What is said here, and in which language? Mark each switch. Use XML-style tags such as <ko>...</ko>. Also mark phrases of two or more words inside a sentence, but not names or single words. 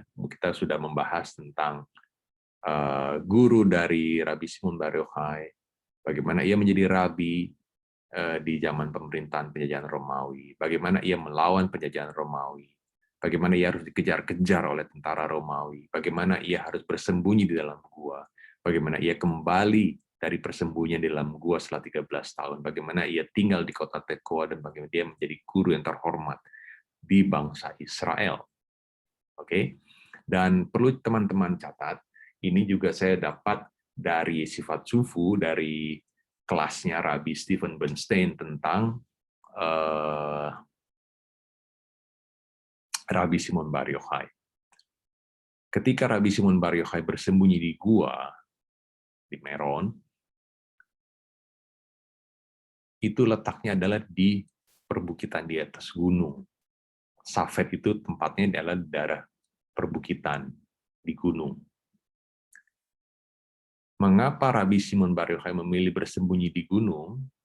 <id>Kita sudah membahas tentang guru dari Rabbi Shimon Bar Yochai, bagaimana ia menjadi rabi di zaman pemerintahan penjajahan Romawi, bagaimana ia melawan penjajahan Romawi, bagaimana ia harus dikejar-kejar oleh tentara Romawi, bagaimana ia harus bersembunyi di dalam gua, bagaimana ia kembali dari persembunyian di dalam gua setelah 13 tahun, bagaimana ia tinggal di kota Tekoa, dan bagaimana dia menjadi guru yang terhormat di bangsa Israel. Oke? Dan perlu teman-teman catat, ini juga saya dapat dari Sifat Sufu, dari kelasnya Rabbi Stephen Bernstein tentang Rabbi Shimon Bar Yochai. Ketika Rabbi Shimon Bar Yochai bersembunyi di gua, di Meron, itu letaknya adalah di perbukitan di atas gunung. Safed itu tempatnya adalah di daerah perbukitan di gunung. Mengapa Rabbi Shimon Bar Yochai memilih bersembunyi di gunung?</id>